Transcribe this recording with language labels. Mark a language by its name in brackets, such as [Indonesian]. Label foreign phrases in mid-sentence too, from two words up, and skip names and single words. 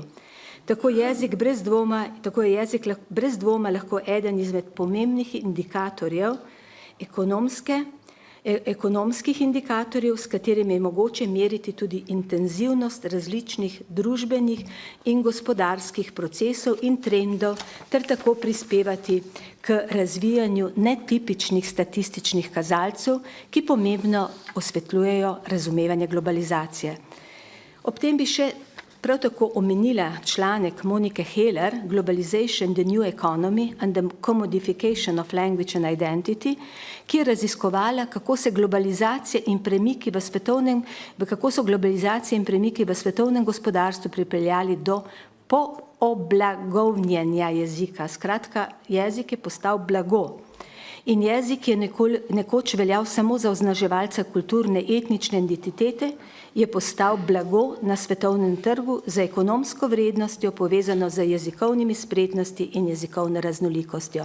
[Slovenian] Tako je jezik brez dvoma lahko eden izmed pomembnih indikatorjev, ekonomskih indikatorjev, s katerimi je mogoče meriti tudi intenzivnost različnih družbenih in gospodarskih procesov in trendov, ter tako prispevati k razvijanju netipičnih statističnih kazalcev, ki pomembno osvetljujejo razumevanje globalizacije. Ob tem bi še prav tako omenila članek Monike Heller, [English] Globalization, the New Economy and the Commodification of Language and Identity, [Slovenian] ki je raziskovala, kako so globalizacije in premiki v svetovnem gospodarstvu pripeljali do pooblagovnjenja jezika. Skratka, jezik je postal blago. In jezik je nekoč veljal samo za označevalca kulturne etnične identitete, je postal blago na svetovnem trgu za ekonomsko vrednostjo povezano z jezikovnimi spretnosti in jezikovno raznolikostjo.